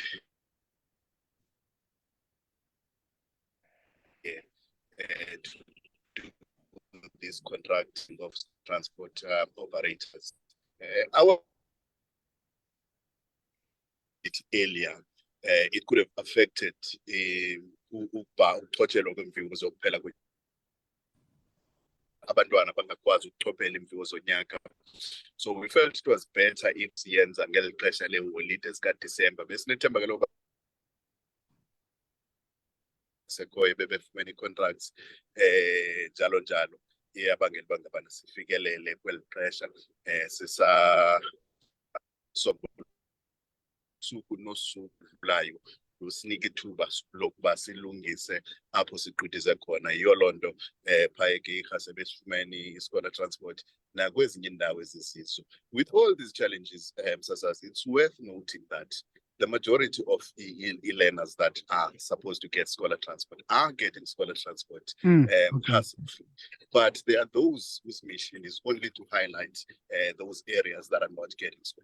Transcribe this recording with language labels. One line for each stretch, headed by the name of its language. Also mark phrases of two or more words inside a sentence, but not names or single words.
English: This contracting of transport operators. Earlier, it could have affected
Xhosa: abantwana bangakwazi ukuchophela imviwo zonyaka.
English: So we felt it was better if
Xhosa: siyenza ngeli xesha leholide zikaDisemba. Besinethemba ke lokuba sekhoyo bebefumene ii-contracts njalo njalo. Iyabangela uba ngabana sifikelele kweli xesha suku nosuku layo lusinika ithuba lokuba silungise apho sigqithize khona. Yiyo loo nto phaya eGeisha sebesifumene
English: i-scholar transport
Xhosa: nakwezinye indawo ezisizwe.
English: With all these challenges, Sasas, it's worth noting that the majority of e-learners that are supposed to get scholar transport are getting scholar transport hassle-free. But there are those whose mission is only to highlight those areas that are not getting scholar.